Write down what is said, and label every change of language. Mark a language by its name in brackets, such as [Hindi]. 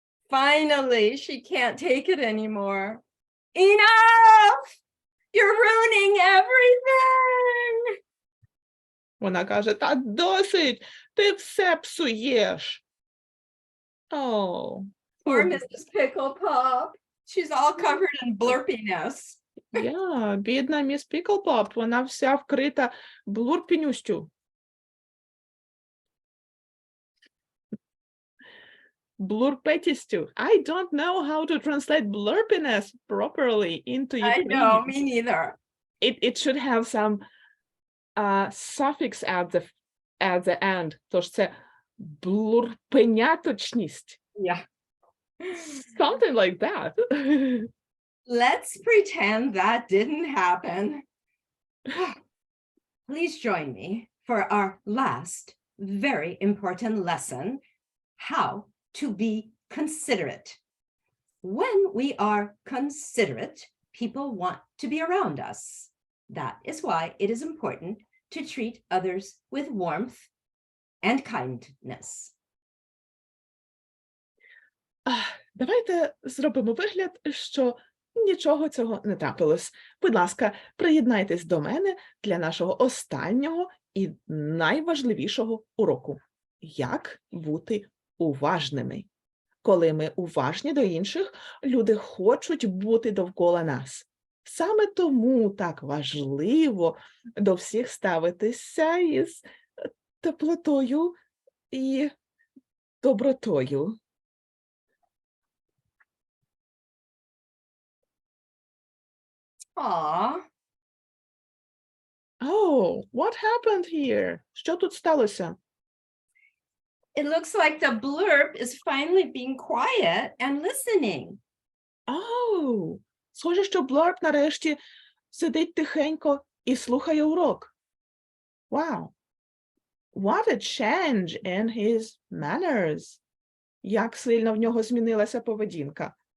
[English] Finally, she can't take it anymore. Enough! You're ruining everything! [Ukrainian] Вона каже, та досить, ти все псуєш. [English] Oh, Poor Mrs. Pickle Pop. She's all covered in blurpiness. [Ukrainian] yeah, бідна міс Піклпоп, вона вся вкрита блурпінюстю. Blurpetістю. [English] I don't know how to translate blurpiness properly into I Ukrainian. know, me neither. It should have some suffix at the end. [Ukrainian] Тож це блурпеняточність. [English] Yeah. Something like that. Let's pretend that didn't happen. Please join me for our last very important lesson, how to be considerate. When we are considerate, people want to be around us. That is why it is important to treat others with warmth and kindness. [Ukrainian] Давайте зробимо вигляд, що нічого цього не трапилось. Будь ласка, приєднайтесь до мене для нашого останнього і найважливішого уроку. Як бути уважними. Коли ми уважні до інших, люди хочуть бути довкола нас. Саме тому так важливо до всіх ставитися із теплотою і добротою. [English] Aw, Oh, what happened here? [Ukrainian] Що тут сталося? [English] it looks like the blurb is finally being quiet and listening. [Ukrainian] Oh, схоже, що Блурп нарешті сидить тихенько і слухає урок. [English] Wow. What a change in his manners. [Ukrainian] Як сильно в нього змінилася поведінка.